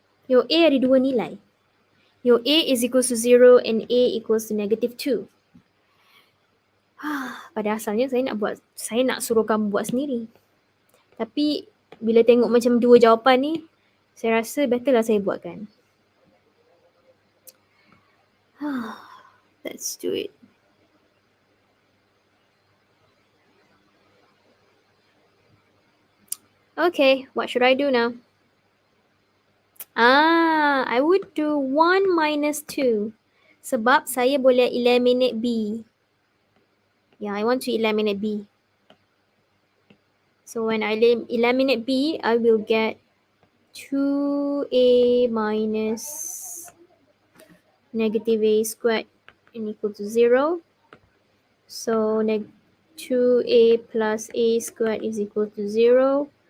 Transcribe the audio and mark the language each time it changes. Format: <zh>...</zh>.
<en>Your A</en> <ms>ada dua nilai.</ms> <en>Your A is equals to 0 and A equals to negative 2.</en> <ms>Pada asalnya saya nak suruh kamu buat sendiri. Tapi bila tengok macam dua jawapan ni, saya rasa better lah saya buatkan.</ms> <en>Let's do it. Okay, what should I do now? I would do 1 minus 2.</en> <ms>Sebab saya boleh eliminate B.</ms> <en>Yeah, I want to eliminate B. So when I eliminate B, I will get 2A minus negative A squared equal to 0. So 2A plus A squared is equal to 0.</en>